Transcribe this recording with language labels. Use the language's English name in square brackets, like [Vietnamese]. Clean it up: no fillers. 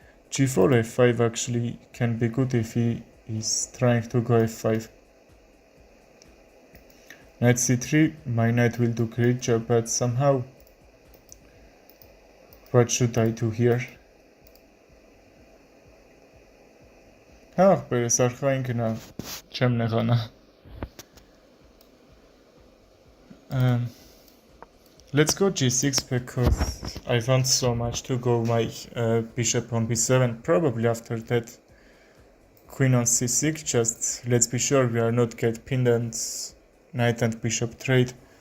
[English] g4 f5 actually can be good if he is trying to go f5. Knight c3, my knight will do great job, but somehow what should I do here? [Armenian] Ախպերս արխային գնա, չեմ նեղանա. [English] Let's go g6 because I want so much to go my bishop on b7. Probably after that queen on c6, just let's be sure we are not get pinned and knight and bishop trade.